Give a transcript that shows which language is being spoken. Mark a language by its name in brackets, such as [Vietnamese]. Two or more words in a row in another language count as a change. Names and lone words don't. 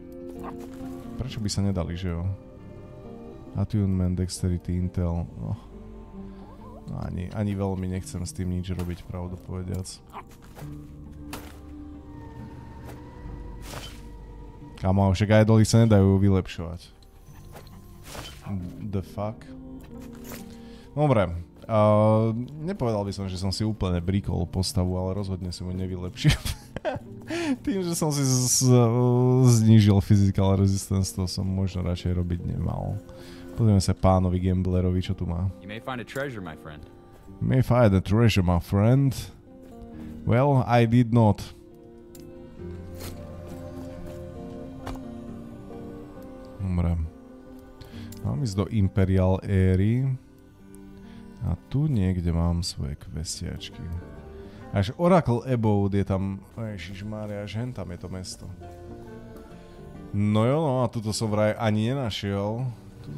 [Slovak] Prečo by sa nedali, že jo? [English] Attunement, Dexterity, Intel. [Slovak] No, ani veľmi nechcem s tým nič robiť, pravdu povediac. Kámo, však idoly sa nedajú vylepšovať. [English] The fuck? [Slovak] Dobre. Nepovedal by som, že som si úplne brikol postavu, ale rozhodne si mu nevylepšil. Tým, že som si znížil [English] physical resistance, [Slovak] to som možno radšej robiť nemal. Pozrieme sa pánovi gamblerovi, čo tu má. [English] You may find a treasure, my friend. May find a treasure, my friend. Well, I did not. [Slovak] Dobre. Mám ísť do Imperial éry. A tu niekde mám svoje kvestiačky. Až Oracle Abode je tam... Ježišmária, až hen tam je to mesto. No jo, no a tuto som vraj ani nenašiel.